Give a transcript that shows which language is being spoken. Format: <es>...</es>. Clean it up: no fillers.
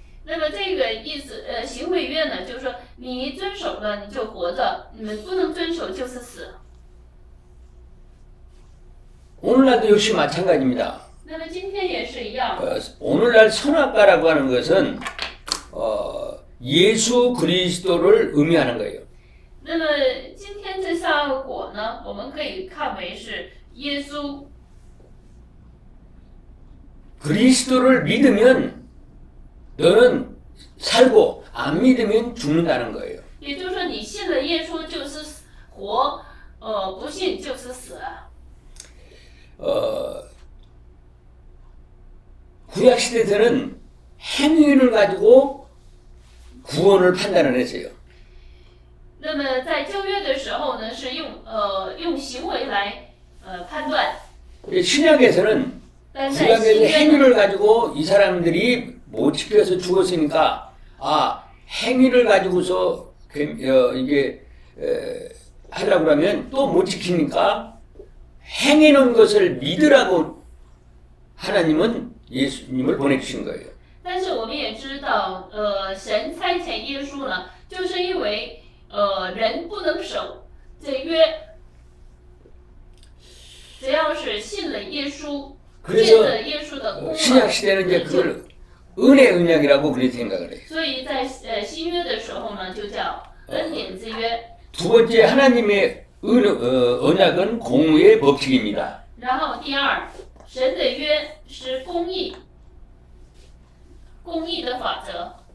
<zh>那么这个意思，行为约呢，就是说你遵守了你就活着，你们不能遵守就是死。</zh> <ko>오늘날도 역시 마찬가지입니다.</ko> <zh>那么今天也是一样，</zh> <ko>오늘날 선악과라고 하는 것은 예수 그리스도를 의미하는 거예요.</ko> <zh>那么今天这三个果呢，我们可以看为是耶稣。</zh> <ko>그리스도를 믿으면 너는 살고 안 믿으면 죽는다는 거예요.</ko> <zh>也就是说，你信了耶稣就是活，不信就是死。</zh> <ko>구약 시대에서는 행위를 가지고 구원을 판단을 했어요.</ko> <zh>那么在旧约的时候呢，是用行为来判断，</zh> <ko>신약에서는</ko> <zh>但是在新</zh> <ko>구약의</ko> <zh>约呢，</zh> <ko>행위를 가지고 이 사람들이 못 지켜서 죽었으니까 행위를 가지고서 이게 하려고 그러면 또 못 지키니까 행해놓은 것을 믿으라고 하나님은 예수님을 보내주신 거예요.</ko> <zh>但是我们也知道，神差遣耶稣呢，就是因为人不能守这约，只要是信了耶稣，借着耶稣的功</zh> <ko>신약 시대는 이제</ko> <zh>就</zh> <ko>그걸 은혜 언약이라고 그렇게 생각을 해요.</ko> <zh>所以在新约的时候呢，就叫恩典之约。</zh> <ko>두 번째 하나님의 언약은 공의의 법칙입니다.</ko> <zh>然后第二，神的约是公义，公义的法则，</zh>